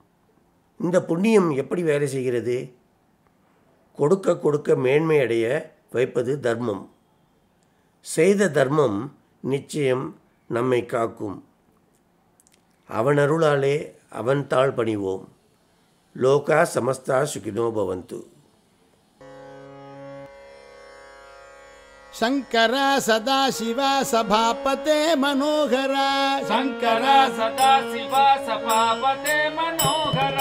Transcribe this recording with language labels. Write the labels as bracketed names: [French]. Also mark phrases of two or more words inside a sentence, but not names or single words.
[Tamil] இந்த புண்ணியம் எப்படி வேலை செய்கிறது? கொடுக்க கொடுக்க மேன்மை அடைய வைப்பது தர்மம். செய்த தர்மம் நிச்சயம் நம்மை காக்கும். அவன் அருளாலே அவன் தாழ் பணிவோம். [Sanskrit] लोकाः समस्ताः सुखिनो भवन्तु. शंकर सदाशिव सभापते मनोहर शंकर सदाशिव सभापते मनोहर